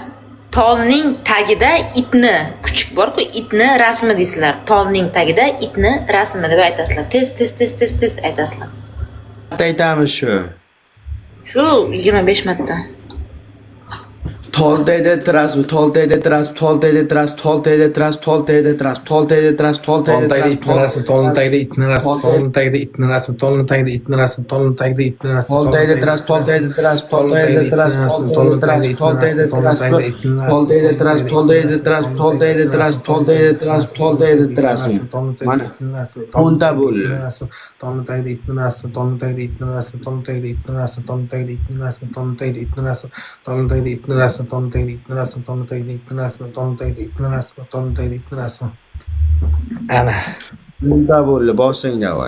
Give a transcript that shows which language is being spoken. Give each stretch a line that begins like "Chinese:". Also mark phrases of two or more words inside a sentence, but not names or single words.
Uzbek: Tolning tagida itni, kuchuk bor-ku, itni rasmi deysizlar. Tolning tagida itni rasmi deb aytasizlar. Tez aytasizlar. Aytamiz shu. Shu 25 marta. Toltayda trasmi, toltayda tras, toltayda tras, toltayda tras, toltayda tras, toltayda tras, toltayda Tolun tras, tagida itni rasmi, tolun tagida itni rasmi, tolun tagida itni rasmi, tolun tagida itni rasmi, toltayda tras, toltayda tras, toltayda tras, toltayda tras, toltayda tras, toltayda tras, toltayda tras, toltayda tras, toltayda tras, toltayda tras. Mana o'nta bo'ldi. Tolun tagida itni rasmi, tolun tagida itni rasmi, tolun tagida itni rasmi, tolun tagida itni rasmi, tolun tagida itni rasmi, tolun tagida itni rasmi, tolun tagida itni rasmi, tolun tagida itni rasmi, tolun tagida itni rasmi, tolun tagida itni rasmi. Ana. O'nta bo'ldi, bosing davay.